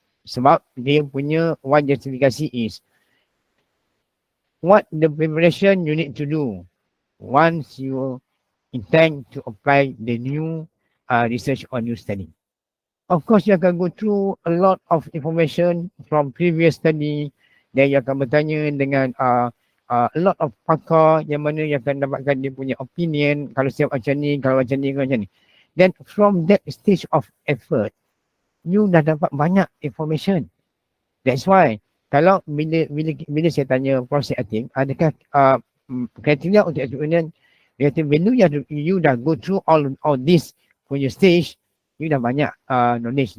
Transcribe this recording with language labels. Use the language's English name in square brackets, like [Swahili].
[Malay] Sebab dia punya [English] one justification is what the preparation you need to do once you intend to apply the new research or new study. Of course, you akan go through a lot of information from previous study. [Malay] Then you akan bertanya dengan [English] a lot of [Malay] pakar yang mana you akan dapatkan dia punya opinion. Kalau siap macam ni, kalau macam ni, kalau macam ni. [English] Then from that stage of effort, you [Malay] dah dapat banyak [English] information. That's why, [Malay] kalau bila saya tanya Prof. Syed Atim, adakah kriteria untuk opinion, dia kata value you dah [English] go through all this [Malay] punya stage, you dah banyak knowledge.